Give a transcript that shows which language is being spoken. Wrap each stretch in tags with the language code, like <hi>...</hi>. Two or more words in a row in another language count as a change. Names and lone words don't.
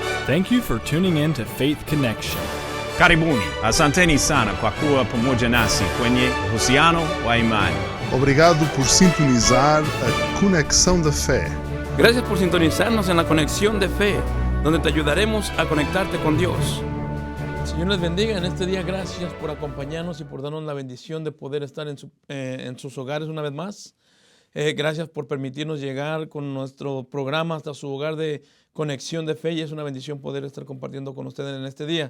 <en>Thank you for tuning in to Faith Connection.</en> <sw>Karibuni, asanteni sana kwa kuwa pamoja nasi kwenye uhusiano wa imani.</sw> <pt>Obrigado por sintonizar a Conexão da Fé.</pt> <es>Gracias por sintonizarnos en la Conexión de Fe, donde te ayudaremos a conectarte con Dios. Señor les bendiga en este día. Gracias por acompañarnos y por darnos la bendición de poder estar en sus hogares una vez más. Gracias por permitirnos llegar con nuestro programa hasta su hogar de Conexión de Fe, y es una bendición poder estar compartiendo con ustedes en este día.</es>